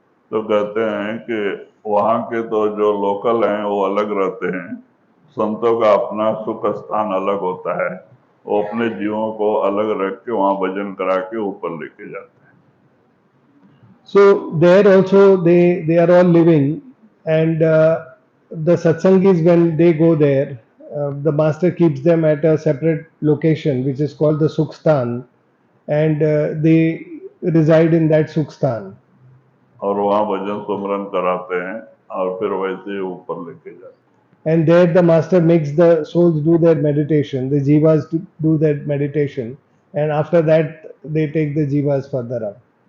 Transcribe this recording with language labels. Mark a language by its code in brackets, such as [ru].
[hi] तो कहते हैं कि वहाँ के तो जो लोकल हैं वो अलग रहते हैं, संतों का अपना सुख स्थान अलग होता है, वो अपने जीवों को अलग रख के वहाँ भजन करा के ऊपर लेके जाते हैं. [en] So there also they are all living, and the satsangis, when they go there, the master keeps them at a separate location which is called the Sukhstan, and they reside in that Sukhstan. [hi] और वहाँ भजन सुमरन कराते हैं और फिर वैसे ही ऊपर लेके जाते हैं. [en] And there the master makes the souls do their meditation, the jivas do their meditation, and after that they take the jivas further up.